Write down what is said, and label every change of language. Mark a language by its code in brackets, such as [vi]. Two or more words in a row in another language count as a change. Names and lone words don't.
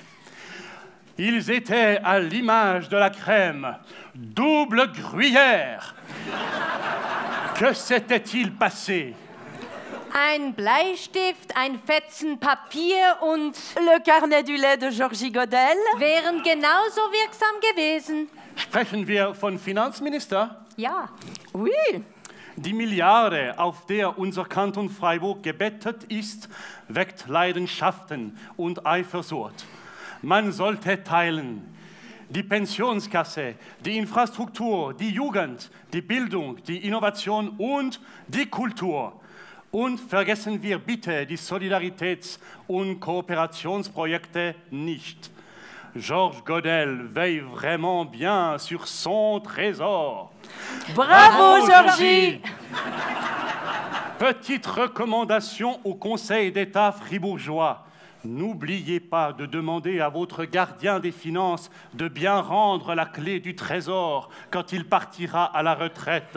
[fr] Ils étaient à l'image de la crème, double gruyère. Que s'était-il passé? [de] Ein Bleistift, ein Fetzen Papier und [fr] Le carnet du lait de Georgie Godel [de] wären genauso wirksam gewesen. Sprechen wir von Finanzminister? Ja. [fr] Oui, [de] Die Milliarde, auf der unser Kanton Freiburg gebettet ist, weckt Leidenschaften und Eifersucht. Man sollte teilen. Die Pensionskasse, die Infrastruktur, die Jugend, die Bildung, die Innovation und die Kultur. Und vergessen wir bitte die Solidaritäts- und Kooperationsprojekte nicht. [fr] Georges Godel veille vraiment bien sur son trésor. bravo Georgie! Petite recommandation au Conseil d'État fribourgeois. N'oubliez pas de demander à votre gardien des finances de bien rendre la clé du trésor quand il partira à la retraite.